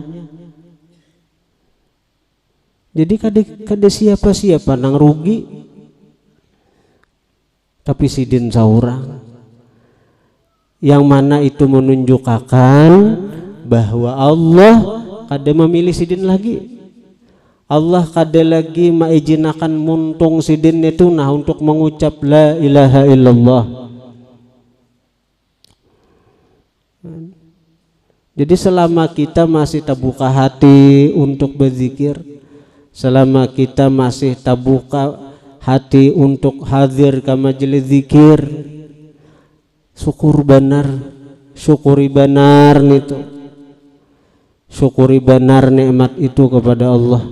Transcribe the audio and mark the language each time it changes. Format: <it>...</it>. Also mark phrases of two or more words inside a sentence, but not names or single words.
<bjn>Jadi kada siapa-siapa nang rugi, tapi sidin saurang, yang mana itu menunjukkan bahwa Allah kada memilih sidin lagi. Allah kada lagi maizinakan muntung sidin itu nah untuk mengucap</bjn> <ar>لا إله إلا الله.</ar> <bjn>Jadi selama kita masih terbuka hati untuk berzikir, selama kita masih terbuka hati untuk hadir ke majelis zikir, syukur benar, syukuri benar itu, syukuri benar nikmat itu kepada Allah.</bjn>